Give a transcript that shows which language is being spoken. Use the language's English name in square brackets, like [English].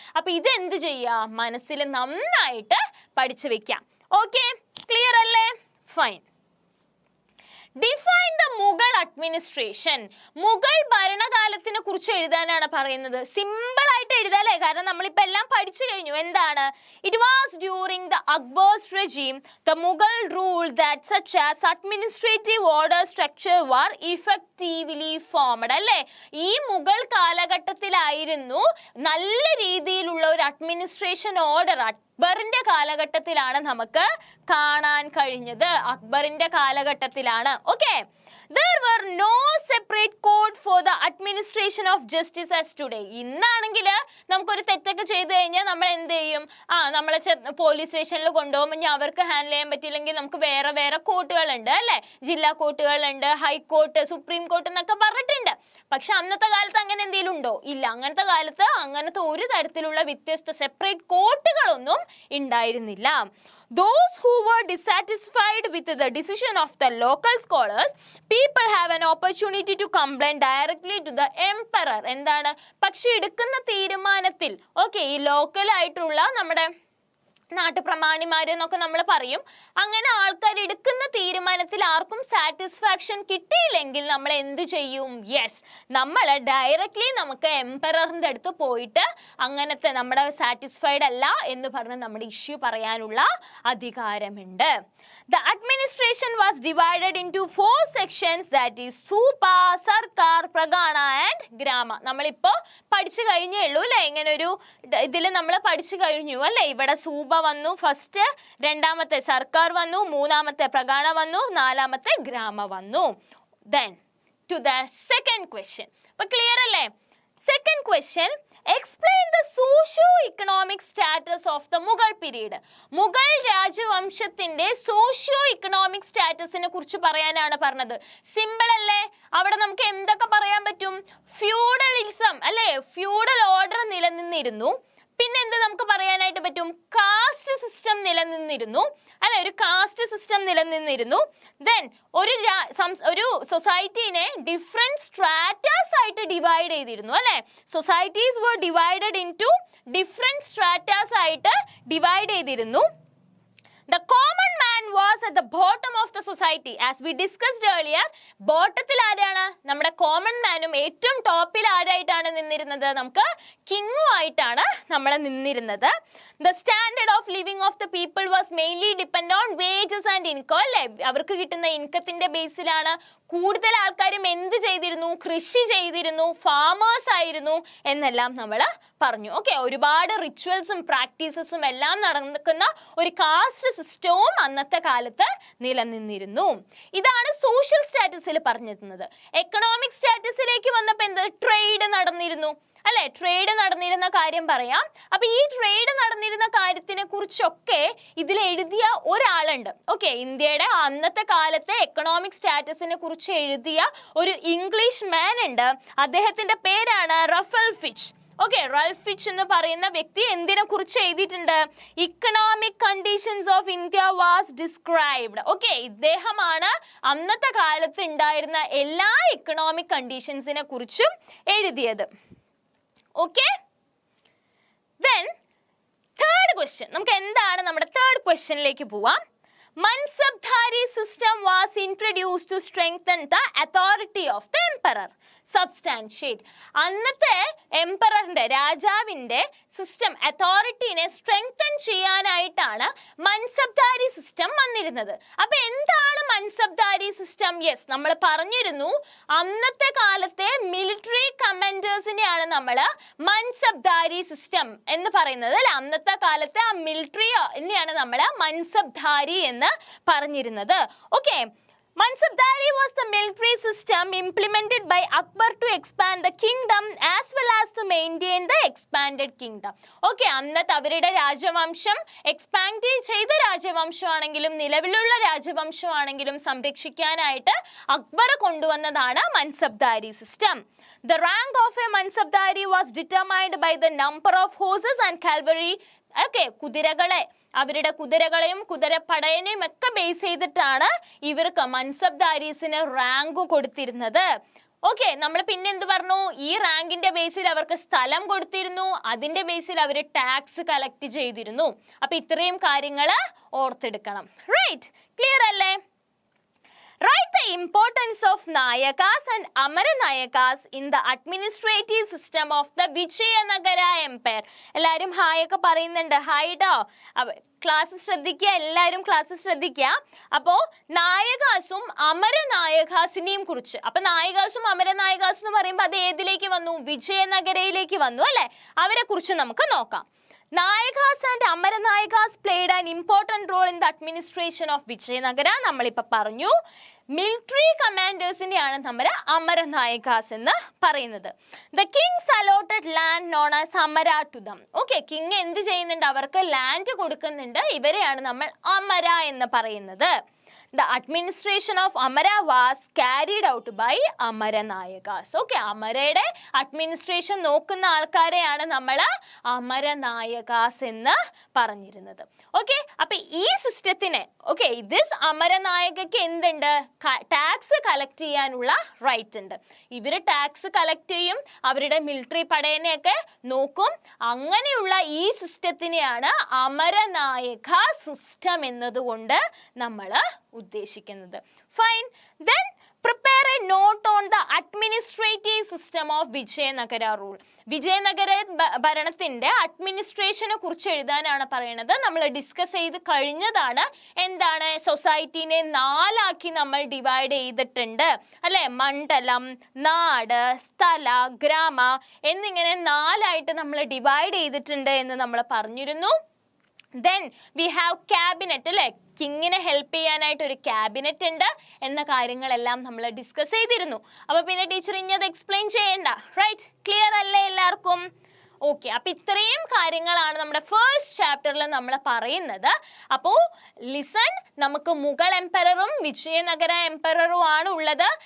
[Malayalam] അപ്പൊ ഇത് എന്ത് ചെയ്യുക, മനസ്സിൽ നന്നായിട്ട് പഠിച്ചു വെക്കാം. ഓക്കെ, ക്ലിയർ അല്ലേ? Fine. [English] Define the Mughal administration. [Malayalam] Mughal ഭരണകാലത്തിനെ കുറിച്ച് എഴുതാനാണ് പറയുന്നത്. സിമ്പിൾ ആയിട്ട് എഴുതാല്ലേ, കാരണം നമ്മളിപ്പോ എല്ലാം പഠിച്ചു കഴിഞ്ഞു. എന്താണ്? [English] It was during the Akbar's regime the Mughal rule that such as administrative order structure were effectively formed. [Malayalam] അല്ലേ, ഈ മുഗൾ കാലഘട്ടത്തിലായിരുന്നു നല്ല രീതിയിലുള്ള ഒരു അഡ്മിനിസ്ട്രേഷൻ ഓർഡർ അക്ബറിന്റെ കാലഘട്ടത്തിലാണ് നമുക്ക് കാണാൻ കഴിഞ്ഞത്. അക്ബറിന്റെ കാലഘട്ടത്തിലാണ്. [English] Okay, there were no separate code for the administration of justice as today. [Malayalam] ഇന്നാണെങ്കിൽ നമുക്കൊരു തെറ്റൊക്കെ ചെയ്തു കഴിഞ്ഞാൽ നമ്മൾ എന്ത് ചെയ്യും? നമ്മളെ പോലീസ് സ്റ്റേഷനിൽ കൊണ്ടുപോകുമ്പോൾ ഇനി അവർക്ക് ഹാൻഡിൽ ചെയ്യാൻ പറ്റില്ലെങ്കിൽ നമുക്ക് വേറെ വേറെ കോർട്ടുകളുണ്ട് അല്ലെ, ജില്ലാ കോർട്ടുകളുണ്ട്, ഹൈക്കോർട്ട്, സുപ്രീം കോർട്ട് എന്നൊക്കെ പറഞ്ഞിട്ടുണ്ട്. പക്ഷെ അന്നത്തെ കാലത്ത് അങ്ങനെ എന്തെങ്കിലും ഉണ്ടോ? ഇല്ല. അങ്ങനത്തെ കാലത്ത് അങ്ങനത്തെ ഒരു തരത്തിലുള്ള വ്യത്യസ്ത സെപ്പറേറ്റ് കോർട്ടുകളൊന്നും ഉണ്ടായിരുന്നില്ല. [English] Those who were dissatisfied with the decision of the local scholars, people have an opportunity to complain directly to the emperor. [Malayalam] എന്താണ്? പക്ഷെ എടുക്കുന്ന തീരുമാനത്തിൽ ഓക്കെ, ഈ ലോക്കൽ ആയിട്ടുള്ള നമ്മുടെ നാട്ടുപ്രമാണിമാര് എന്നൊക്കെ നമ്മൾ പറയും. അങ്ങനെ ആൾക്കാർ എടുക്കുന്ന തീരുമാനത്തിൽ ആർക്കും സാറ്റിസ്ഫാക്ഷൻ കിട്ടിയില്ലെങ്കിൽ നമ്മൾ എന്ത് ചെയ്യും? യെസ്, നമ്മൾ ഡയറക്റ്റ്ലി നമുക്ക് എംപററിന്റെ അടുത്ത് പോയിട്ട് അങ്ങനത്തെ നമ്മുടെ സാറ്റിസ്ഫൈഡ് അല്ല എന്ന് പറഞ്ഞ് നമ്മുടെ ഇഷ്യൂ പറയാനുള്ള അധികാരമുണ്ട്. [English] The administration was divided into 4 sections, that is Supa, Sarkar, Pragana and Grama. [Malayalam] നമ്മളിപ്പോ പഠിച്ചു കഴിഞ്ഞേ ഉള്ളൂ അല്ലേ, ഇങ്ങനെ ഒരു ഇതിൽ നമ്മൾ പഠിച്ചു കഴിഞ്ഞു അല്ലേ. ഇവിടെ സൂപ വന്നു ഫസ്റ്റ്, രണ്ടാമത്തെ സർക്കാർ വന്നു, മൂന്നാമത്തെ പ്രഗാണ വന്നു, നാലാമത്തെ ഗ്രാമ വന്നു. [English] Then to the second question. [Malayalam] അപ്പൊ ക്ലിയർ അല്ലേ? [English] Second question, explain the socio-economic status of the Mughal period. [Malayalam] Mughal രാജവംശത്തിന്റെ socio-economic സ്റ്റാറ്റസിനെ കുറിച്ച് പറയാനാണ് പറഞ്ഞത്. സിമ്പിൾ അല്ലേ? അവിടെ നമുക്ക് എന്തൊക്കെ പറയാൻ പറ്റും? ഫ്യൂഡലിസം അല്ലേ, ഫ്യൂഡൽ ഓർഡർ നിലനിന്നിരുന്നു. പിന്നെ എന്ത് നമുക്ക് പറയാനായിട്ട് പറ്റും? കാസ്റ്റ് സിസ്റ്റം നിലനിന്നിരുന്നു അല്ലെ, ഒരു കാസ്റ്റ് സിസ്റ്റം നിലനിന്നിരുന്നു. ദെൻ ഒരു സൊസൈറ്റീനെ ഡിഫറെന്റ് സ്ട്രാറ്റാസ് ആയിട്ട് ഡിവൈഡ് ചെയ്തിരുന്നു അല്ലെ. [English] societies were divided into different stratas [Malayalam] ആയിട്ട് ഡിവൈഡ് ചെയ്തിരുന്നു. [English] The common man was at the bottom of the society. As we discussed earlier, [Malayalam] ബോട്ടത്തിൽ ആരാണ്? നമ്മുടെ കോമൺ മാനും ഏറ്റവും ടോപ്പിൽ ആരായിട്ടാണ് നിന്നിരുന്നത്? നമുക്ക് കിങ്ങും ആയിട്ടാണ് നമ്മൾ നിന്നിരുന്നത്. [English] The standard of living of the people was mainly depend on wages and income. [Malayalam] അല്ലേ, അവർക്ക് കിട്ടുന്ന ഇൻകത്തിന്റെ ബേസിലാണ് കൂടുതൽ ആൾക്കാരും എന്ത് ചെയ്തിരുന്നു? കൃഷി ചെയ്തിരുന്നു, ഫാമേഴ്സ് ആയിരുന്നു എന്നെല്ലാം നമ്മൾ പറഞ്ഞു. ഓക്കെ, ഒരുപാട് റിച്വൽസും പ്രാക്ടീസസും എല്ലാം നടക്കുന്ന ഒരു കാസ്റ്റ് സിസ്റ്റവും അന്നത്തെ കാലത്ത് നിലനിന്നിരുന്നു. ഇതാണ് സോഷ്യൽ സ്റ്റാറ്റസിൽ പറഞ്ഞിരുന്നത്. എക്കണോമിക് സ്റ്റാറ്റസിലേക്ക് വന്നപ്പോൾ എന്ത്? ട്രേഡ് നടന്നിരുന്നു അല്ലെ, ട്രേഡ് നടന്നിരുന്ന കാര്യം പറയാം. അപ്പൊ ഈ ട്രേഡ് നടന്നിരുന്ന കാര്യത്തിനെ കുറിച്ചൊക്കെ ഇതിൽ എഴുതിയ ഒരാളുണ്ട്. ഓക്കെ, ഇന്ത്യയുടെ അന്നത്തെ കാലത്തെ എക്കണോമിക് സ്റ്റാറ്റസിനെ കുറിച്ച് എഴുതിയ ഒരു ഇംഗ്ലീഷ് മാൻ ഉണ്ട്. അദ്ദേഹത്തിന്റെ പേരാണ് റഫൽ ഫിച്ച്. ഓക്കെ, റൽഫ് ഫിച്ച് എന്ന് പറയുന്ന വ്യക്തി എന്തിനെ കുറിച്ച് എഴുതിയിട്ടുണ്ട്? [English] Economic conditions of India was described. [Malayalam] Okay, ഇദ്ദേഹമാണ് അന്നത്തെ കാലത്ത് ഉണ്ടായിരുന്ന എല്ലാ ഇക്കണോമിക് കണ്ടീഷൻസിനെ കുറിച്ചും എഴുതിയത്. Okay, then third question. നമുക്ക് എന്താണ് നമ്മുടെ തേർഡ് ക്വസ്റ്റ്യനിലേക്ക് പോവാം. [English] Mansabdhari system was introduced to strengthen the authority of the emperor. Substantiate. [Malayalam] അന്നത്തെ എംപററിന്റെ രാജാവിന്റെ സിസ്റ്റം അതോറിറ്റിനെ സ്ട്രെങ്തൻ ചെയ്യാനായിട്ടാണ് മൻസബ്ദാരി സിസ്റ്റം വന്നിരുന്നത്. അപ്പൊ എന്താണ് മൻസബ്ദാരി സിസ്റ്റം? യെസ്, നമ്മൾ പറഞ്ഞിരുന്നു അന്നത്തെ കാലത്തെ മിലിറ്ററി കമാൻഡേഴ്സിനെയാണ് നമ്മൾ മൻസബ്ദാരി സിസ്റ്റം എന്ന് പറയുന്നത് അല്ലെ. അന്നത്തെ കാലത്തെ ആ മിലിറ്ററിനെയാണ് നമ്മൾ മൻസബ്ദാരി എന്ന് പറഞ്ഞിരുന്നത്. [English] Okay, Mansabdari was the military system implemented by Akbar to expand the kingdom as well as to maintain the expanded kingdom. [Malayalam] Okay, അന്നത്തെ അവരുടെ രാജവംശം എക്സ്പാൻഡ് ചെയ്ത രാജവംശമാണെങ്കിലും നിലവിലുള്ള രാജവംശമാണെങ്കിലും സംരക്ഷിക്കാനായിട്ട് അക്ബർ കൊണ്ടുവന്നതാണ് mansabdari system. [English] The rank of a Mansabdari was determined by the number of horses and cavalry. [Malayalam] Okay, കുതിരകളെ അവരുടെ കുതിരകളെയും കുതിരപ്പടയനെയും ഒക്കെ ബേസ് ചെയ്തിട്ടാണ് ഇവർക്ക് മൻസബ്ദാരീസിന് റാങ്ക് കൊടുത്തിരുന്നത്. ഓക്കെ, നമ്മൾ പിന്നെ എന്ത് പറഞ്ഞു? ഈ റാങ്കിന്റെ ബേസിൽ അവർക്ക് സ്ഥലം കൊടുത്തിരുന്നു, അതിന്റെ ബേസിൽ അവർ ടാക്സ് കളക്ട് ചെയ്തിരുന്നു. അപ്പൊ ഇത്രയും കാര്യങ്ങൾ ഓർത്തെടുക്കണം. റൈറ്റ്, ക്ലിയർ അല്ലേ? [English] Write the importance of Nayakas and Amaranayakas in the administrative system of the Vijayanagara Empire. [Malayalam] എല്ലാവരും ഹായ് ഒക്കെ പറയുന്നുണ്ട്. ഹായ് ട്ടോ. ക്ലാസ് ശ്രദ്ധിക്കുക, എല്ലാവരും ക്ലാസ് ശ്രദ്ധിക്കുക. അപ്പോൾ നായകാസും അമരനായകാസിനെയും കുറിച്ച്, അപ്പൊ നായകാസും അമരനായകാസ് എന്ന് പറയുമ്പോൾ അത് ഏതിലേക്ക് വന്നു? വിജയനഗരയിലേക്ക് വന്നു അല്ലെ. അവരെ കുറിച്ച് നമുക്ക് നോക്കാം. [English] Nayakas and Amaranayakas played an important role in the administration of Vijayanagara. [Malayalam] നമ്മളിപ്പോൾ പറഞ്ഞു മിലിറ്ററി കമാൻഡേഴ്സിനെയാണ് നമ്മൾ അമരനായകാസ് എന്ന് പറയുന്നത്. [English] The kings allotted land known as amara to them. [Malayalam] Okay, king എന്ത് ചെയ്യുന്നുണ്ട്? അവർക്ക് ലാൻഡ് കൊടുക്കുന്നുണ്ട്. ഇവരെയാണ് നമ്മൾ അമര എന്ന് പറയുന്നത്. [English] The administration of Amara was carried out by Amaranayakas. [Malayalam] Okay, അമരയുടെ administration നോക്കുന്ന ആൾക്കാരെയാണ് നമ്മൾ അമരനായകാസ് എന്ന് പറഞ്ഞിരുന്നത്. ഓക്കെ, അപ്പൊ ഈ സിസ്റ്റത്തിനെ ദിസ് അമരനായകക്ക് എന്തുണ്ട്? ടാക്സ് കളക്ട് ചെയ്യാനുള്ള റൈറ്റ് ഉണ്ട്. ഇവര് ടാക്സ് കളക്ട് ചെയ്യും, അവരുടെ മിലിറ്ററി പടയനെയൊക്കെ നോക്കും. അങ്ങനെയുള്ള ഈ സിസ്റ്റത്തിനെയാണ് അമരനായക സിസ്റ്റം എന്നതുകൊണ്ട് നമ്മൾ ഉദ്ദേശിക്കുന്നത്. [English] Fine, then prepare a note on the administrative system of Vijayanagara rule. [Malayalam] Vijayanagara ഭരണത്തിന്റെ അഡ്മിനിസ്ട്രേഷനെ കുറിച്ച് എഴുതാനാണ് പറയുന്നത്. നമ്മൾ ഡിസ്കസ് ചെയ്ത് കഴിഞ്ഞതാണ്. എന്താണ്? സൊസൈറ്റിനെ 4 ആക്കി നമ്മൾ ഡിവൈഡ് ചെയ്തിട്ടുണ്ട് അല്ലെ. മണ്ഡലം, നാട്, സ്ഥല, ഗ്രാമ എന്നിങ്ങനെ 4 ആയിട്ട് നമ്മൾ ഡിവൈഡ് ചെയ്തിട്ടുണ്ട് എന്ന് നമ്മൾ പറഞ്ഞിരുന്നു. [English] Then we have cabinet അല്ലെ. [Malayalam] കിങ്ങിനെ ഹെൽപ്പ് ചെയ്യാനായിട്ട് ഒരു ക്യാബിനറ്റ് ഉണ്ട് എന്ന കാര്യങ്ങളെല്ലാം നമ്മൾ ഡിസ്കസ് ചെയ്തിരുന്നു. അപ്പൊ പിന്നെ ടീച്ചർ ഇനി അത് എക്സ്പ്ലെയിൻ ചെയ്യണ്ട. റൈറ്റ്, ക്ലിയർ അല്ലേ എല്ലാവർക്കും? ഓക്കെ, അപ്പൊ ഇത്രയും കാര്യങ്ങളാണ് നമ്മുടെ ഫസ്റ്റ് ചാപ്റ്ററിൽ നമ്മൾ പറയുന്നത്. അപ്പോൾ ലിസൺ, നമുക്ക് മുഗൾ എംപററും വിജയനഗര എംപററും ആണ് ഉള്ളത്.